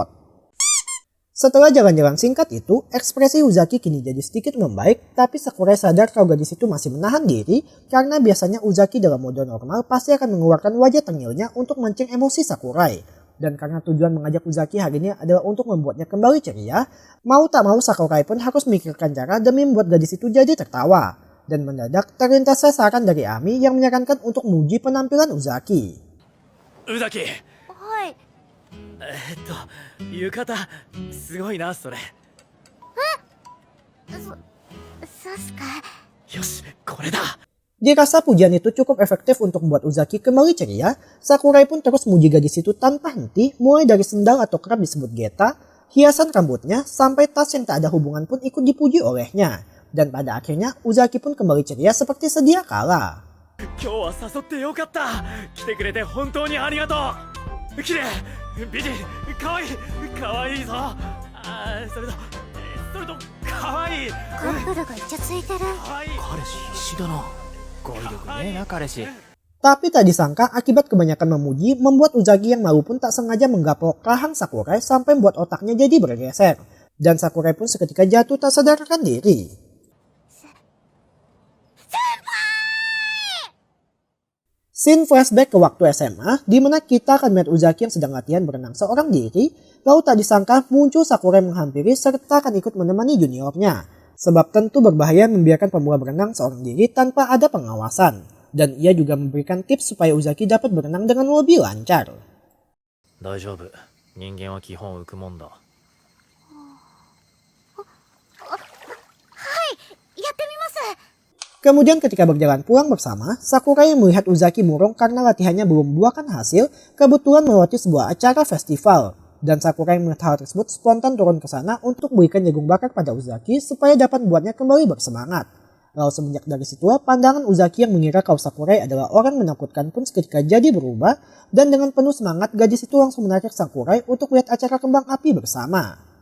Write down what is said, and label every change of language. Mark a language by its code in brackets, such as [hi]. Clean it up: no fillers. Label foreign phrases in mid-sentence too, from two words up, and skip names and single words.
[id] Setelah jalan-jalan singkat itu, ekspresi Uzaki kini jadi sedikit membaik, tapi Sakurai sadar kalau gadis itu masih menahan diri karena biasanya Uzaki dalam mode normal pasti akan mengeluarkan wajah tengilnya untuk mancing emosi Sakurai. Dan karena tujuan mengajak Uzaki hari ini adalah untuk membuatnya kembali ceria, mau tak mau Sakurai pun harus memikirkan cara demi membuat gadis itu jadi tertawa. Dan mendadak terlintasnya saran dari Ami yang menyarankan untuk memuji penampilan Uzaki. [ja] 宇崎、はい。浴衣すごいなそれ。そうっすか。よし、これだ。 [id] Dirasa pujian itu cukup efektif untuk membuat Uzaki kembali ceria, Sakurai pun terus memuji gadis itu tanpa henti, mulai dari sendal atau kerap disebut geta, hiasan rambutnya, sampai tas yang tak ada hubungan pun ikut dipuji olehnya. Dan pada akhirnya Uzaki pun kembali ceria seperti sedia kala. [ja] 今日は誘ってよかった。来てくれて本当にありがとう。綺麗、美人、可愛い、可愛いぞ。それと可愛い。カップルがイチャついてる。可愛い。彼氏必死だな。語彙力ねえな彼氏。 [id] Tapi tak disangka akibat kebanyakan memuji membuat Uzaki yang malu pun tak sengaja menggaplok rahang Sakurai sampai membuat otaknya jadi bergeser. Dan Sakurai pun seketika jatuh tak sadarkan diri. [en] Scene flashback [id] ke waktu SMA, di mana kita akan melihat Uzaki yang sedang latihan berenang seorang diri, lalu tak disangka muncul Sakurai menghampiri serta akan ikut menemani juniornya. Sebab tentu berbahaya membiarkan pemula berenang seorang diri tanpa ada pengawasan. Dan ia juga memberikan tips supaya Uzaki dapat berenang dengan lebih lancar. [ja] 大丈夫。人間は基本浮くもんだ。やってみます。 [id] Kemudian ketika berjalan pulang bersama, Sakurai yang melihat Uzaki murung karena latihannya belum membuahkan hasil, kebetulan melewati sebuah acara festival. Dan Sakurai melihat hal tersebut spontan turun ke sana untuk berikan jagung bakar pada Uzaki supaya dapat membuatnya kembali bersemangat. Lalu semenjak dari situlah pandangan Uzaki yang mengira kalau Sakurai adalah orang menakutkan pun seketika jadi berubah, dan dengan penuh semangat gadis itu langsung menarik Sakurai untuk lihat acara kembang api bersama.